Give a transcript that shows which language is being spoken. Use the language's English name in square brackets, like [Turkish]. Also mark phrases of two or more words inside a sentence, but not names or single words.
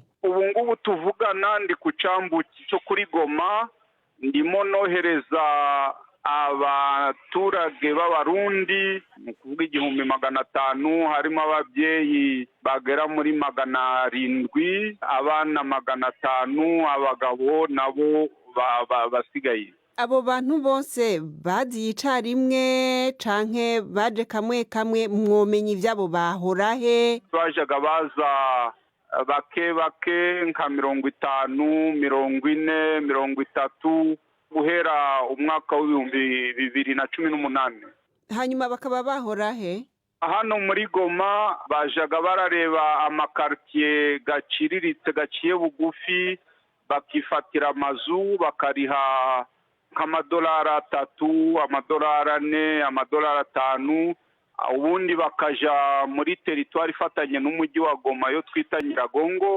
[Rundi] Ubu ngubu tuvugana ndi ku cyambu cyo kuri Goma, ndimo nohereza abaturage b'abarundi mu kuvuga 1500, harimo ababyeyi bagera muri 700, abana 500, abagabo nabo basigaye. Abo bantu bose baziye icarimwe canke baje kamwe kamwe? Mwomenye ivyabo bahora he? Bajaga baza bake nka 50, 40, 30 guhera umwaka w'2018. Hanyuma bakaba bahora he? Hano muri Goma bajaga barareba amakartier gaciriritse gaciye bugufi, bakifatira amazu bakariha nk'amadolari 3, amadolari 4, amadolari 5, ubundi bakaja muri teritwari ifatanye n'umujyi wa Goma yo twita Nyiragongo.